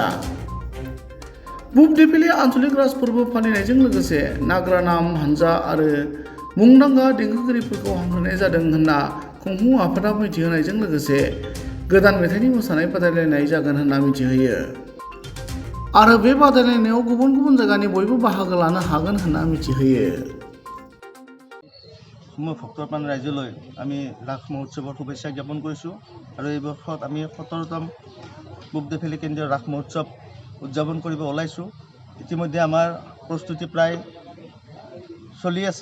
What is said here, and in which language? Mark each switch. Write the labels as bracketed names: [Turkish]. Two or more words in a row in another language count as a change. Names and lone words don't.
[Bodo] पुब देफिलि आन्चलिक राज फोरबो फालिनायजों लोगोसे नाग्रा नाम हानजा आरो मुंदांखा देंखोगिरिफोरखौ हांख्रायनाय जादों होनना खुंफुं आफादा मिथिहोनायजों लोगोसे गोदान मेथाइनि मोसानाय बादायलायनाय जागोन होनना मिथिहोयो आरो बे बादायलायनायाव गुबुन गुबुन जायगानि बयबो बाहागो लानो हागोन होनना मिथिहोयो। [Assamese] ভক্তপ্ৰাণ ৰাইজলৈ আমি ৰাস মহোৎসৱৰ শুভেচ্ছা জ্ঞাপন কৰিছোঁ আৰু এই বৰ্ষত আমি 17তম পুব দেফিলি কেন্দ্ৰীয় ৰাস মহোৎসৱ উদযাপন কৰিব ওলাইছোঁ। ইতিমধ্যে আমাৰ প্ৰস্তুতি প্ৰায় চলি আছে।